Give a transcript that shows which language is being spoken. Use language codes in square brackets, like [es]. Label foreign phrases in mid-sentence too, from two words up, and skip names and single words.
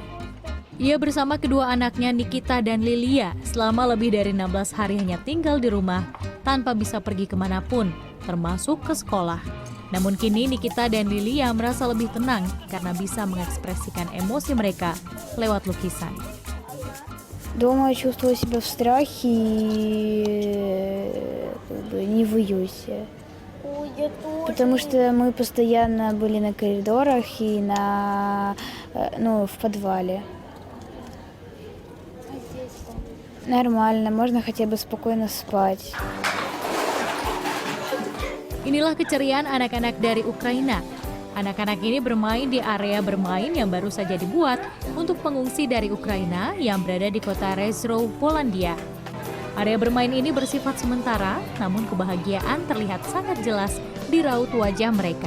[id] Ia bersama kedua anaknya Nikita dan Lilia selama lebih dari 16 hari hanya tinggal di rumah tanpa bisa pergi kemanapun, termasuk ke sekolah. Namun kini Nikita dan Lilia merasa lebih tenang karena bisa mengekspresikan emosi mereka lewat lukisan. [ru] Дома я чувствую себя в страхе и не в уюте. Потому что мы постоянно были на коридорах и в подвале. Нормально, можно хотя бы спокойно спать. [id] Inilah keceriaan anak-anak dari Ukraina. Anak-anak ini bermain di area bermain yang baru saja dibuat untuk pengungsi dari Ukraina yang berada di kota Rzeszów, Polandia. Area bermain ini bersifat sementara, namun kebahagiaan terlihat sangat jelas di raut wajah mereka.